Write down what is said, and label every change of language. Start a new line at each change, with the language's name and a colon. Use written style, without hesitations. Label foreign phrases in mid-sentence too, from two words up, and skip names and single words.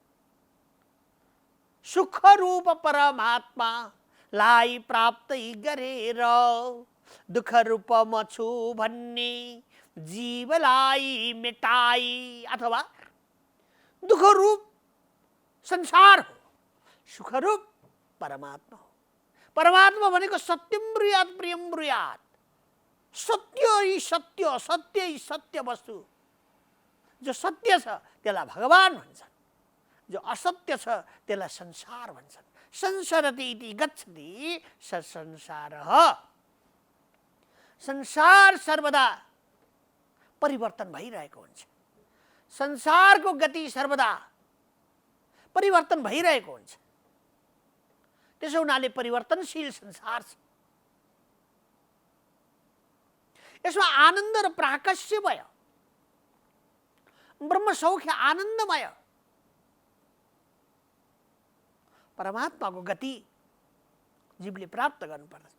Nepali: सुख रूप परमात्मालाई प्राप्त गरेर दुःख रूप म छु भन्ने जीवलाई मेटाई। अथवा दुःख रूप संसार हो, सुख रूप परमात्मा हो। परमात्मा भनेको
Sanskrit: सत्यम ब्रूयात् प्रियम ब्रूयात्। सत्य ही सत्य, सत्य ही सत्य वस्तु।
Nepali: जो सत्य छ त्यसलाई भगवान भन्छन्, जो असत्य छ त्यसलाई संसार भन्छन्।
Sanskrit: संसरति इति गच्छति स संसारः।
Nepali: संसार सर्वदा परिवर्तन भइरहेको हुन्छ। संसारको गति सर्वदा परिवर्तन भइरहेको हुन्छ। त्यसो हुनाले परिवर्तनशील संसार छ। यसमा आनन्द र प्राकस्यमय, ब्रह्म सौख्य आनन्दमय परमात्माको गति जीवले प्राप्त गर्नुपर्दछ।